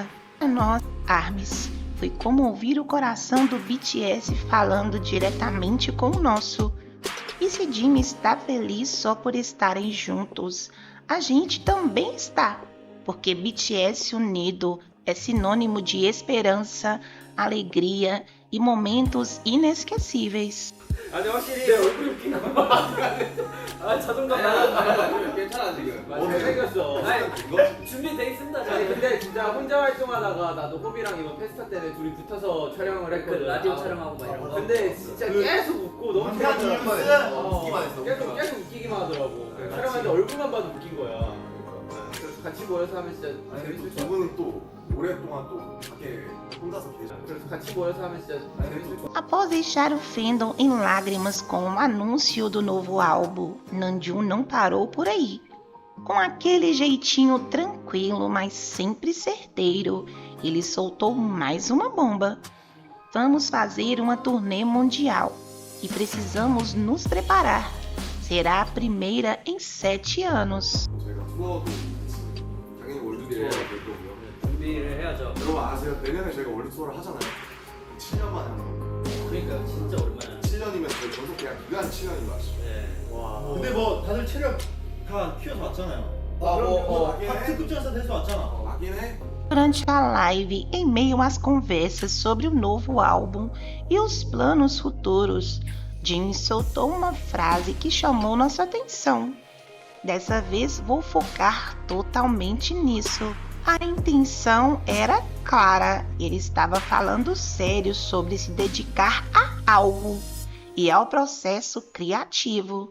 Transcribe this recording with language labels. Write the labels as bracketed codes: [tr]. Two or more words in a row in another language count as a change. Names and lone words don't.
[pt] Para nós, ARMYs, foi como ouvir o coração do BTS falando diretamente com o nosso. E se Jimmy está feliz só por estarem juntos, a gente também está, porque BTS unido é sinônimo de esperança, alegria e momentos inesquecíveis. [ko] 아, 근데 확실히 얼굴이 웃긴 거 같아. 아 자존감 나가. 괜찮아 지금. 잘생겼어. 아니 준비돼 있습니다. 아니 저희. 근데 진짜 혼자 활동하다가 나도 호비랑 이번 페스타 때는 둘이 붙어서 촬영을 그 했거든. 라디오 촬영하고 막 이런 거. 근데 진짜 계속 웃고 너무 방탄 재밌더라고. 뉴스! 웃기만 했어. 계속 웃기기만 하더라고. 촬영하는데 얼굴만 봐도 웃긴 거야. 그래서 같이 모여서 하면 진짜 재밌을 것 같아. 저분은 또 오랫동안 또 밖에 혼자서 계셔. 그래서 같이 모여서 하면 진짜 재밌을 것 같아. [pt] Após deixar o fandom em lágrimas com o anúncio do novo álbum, Namjoon não parou por aí. Com aquele jeitinho tranquilo, mas sempre certeiro, ele soltou mais uma bomba. Vamos fazer uma turnê mundial e precisamos nos preparar. Será a primeira em 7 anos. [ko] 저희가 투어도 당연히 월드 투어가 될 거고요. 준비를 해야죠. 여러분 아세요? 내년에 저희가 월드 투어를 하잖아요. 7년 만에 하는 거. 그러니까 진짜 오랜만에. 7년이면 저희 전속 계약 기간 7년인 거 아시죠? 네. 와. 근데 뭐 다들 체력 다 키워서 왔잖아요. 그럼 다 특급 전사 돼서 왔잖아. 맞긴 해. [pt] Durante a live, em meio às conversas sobre o novo álbum e os planos futuros, Jimmy soltou uma frase que chamou nossa atenção. Dessa vez vou focar totalmente nisso. A intenção era clara, ele estava falando sério sobre se dedicar a algo e ao processo criativo.